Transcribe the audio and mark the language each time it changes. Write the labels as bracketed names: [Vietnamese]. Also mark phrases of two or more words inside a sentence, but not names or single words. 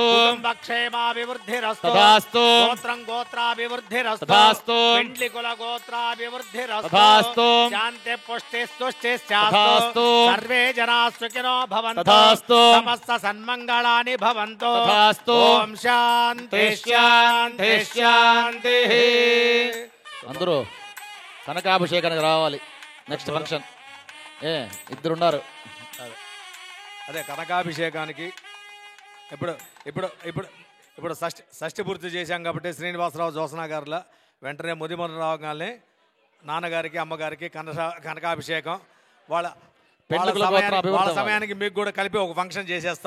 [Sanskrit] कुटुम्बक्षेमाभिवृद्धिरस्तु तदास्तु गोत्रं गोत्राभिवृद्धिरस्तु तदास्तु पिण्डि कुल गोत्राभिवृद्धिरस्तु तदास्तु शान्ति पुष्टि तदास्तु सर्वे जनाः सुखिनो भवन्तु तदास्तु समस्त सन्मङ्गलानि भवन्तु तदास्तु ఓం శాంతి శాంతి శాంతి. [Telugu] అందరూ కనకాభిషేకానికి రావాలి. [English] next function [Telugu] ఇద్దరున్నారు. అదే కనకాభిషేకానికి ఇప్పుడు ఇప్పుడు ఇప్పుడు ఇప్పుడు షష్ఠి పూర్తి చేశాం కాబట్టి శ్రీనివాసరావు జోసనా గారుల వెంటనే ముదిమన రావగానే నాన్నగారికి అమ్మగారికి కనకాభిషేకం వాళ్ళ సమయానికి మీకు కూడా కలిపి ఒక ఫంక్షన్ చేసేస్తాం.